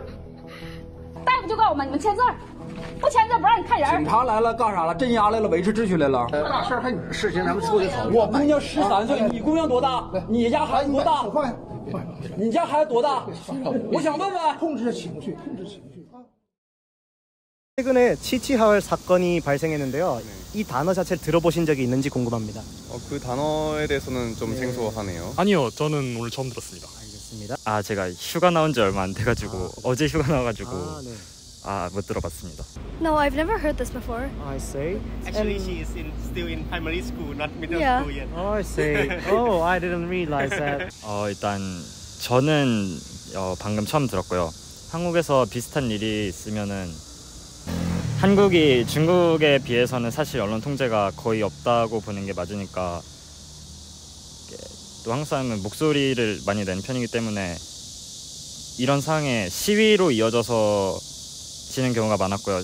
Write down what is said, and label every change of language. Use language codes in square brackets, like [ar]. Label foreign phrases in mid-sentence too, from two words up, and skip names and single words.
[zh] 大夫就告诉我们，你们签字，不签字不让你看人。警察来了干啥了？镇压来了，维持秩序来了。这大事儿还你的事情，咱们处理好。我姑娘13岁，你姑娘多大？你家孩子多大？你家孩子多大？我想问问。控制情绪，控制情绪。 [ko] 최근에 치치하울 사건이 발생했는데요. 이 단어 자체를 들어보신 적이 있는지 궁금합니다. 그 단어에 대해서는 좀 생소하네요. 아니요, 저는 오늘 처음 들었습니다. 알겠습니다. 아, 제가 휴가 나온 지 얼마 안 돼가지고 어제 휴가 나와가지고 못 들어봤습니다. [en] No, I've never heard this before. I see. Actually, she is still in primary school, not middle school yet. Oh, I see. Oh, I didn't realize that. [ko] 일단 저는 방금 처음 들었고요. 한국에서 비슷한 일이 있으면은 한국이 중국에 비해서는 사실 언론 통제가 거의 없다고 보는 게 맞으니까 또 한국 사람은 목소리를 많이 낸 편이기 때문에 이런 상황에 시위로 이어져서 지는 경우가 많았고요.